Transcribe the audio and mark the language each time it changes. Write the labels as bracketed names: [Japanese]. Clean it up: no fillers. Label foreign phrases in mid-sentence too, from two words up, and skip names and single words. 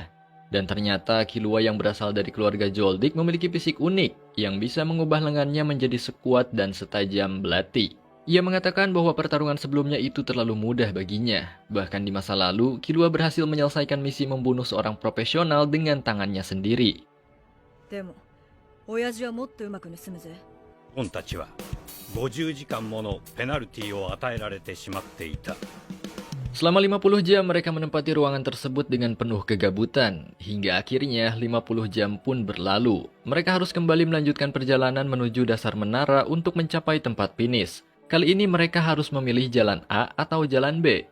[Indonesian] Dan ternyata Killua yang berasal dari keluarga Joldik memiliki fisik unik yang bisa mengubah lengannya menjadi sekuat dan setajam belati. Ia mengatakan bahwa pertarungan sebelumnya itu terlalu mudah baginya. Bahkan di masa lalu, Killua berhasil menyelesaikan misi membunuh seorang profesional dengan tangannya sendiri. [Japanese] でも親父はもっとうまく盗むぜ。ゴンたちは50時間ものペナルティを与えられてしまっていた。 [Indonesian] Selama 50 jam mereka menempati ruangan tersebut dengan penuh kegabutan. Hingga akhirnya 50 jam pun berlalu. Mereka harus kembali melanjutkan perjalanan menuju dasar menara untuk mencapai tempat finish. Kali ini mereka harus memilih jalan A atau jalan B.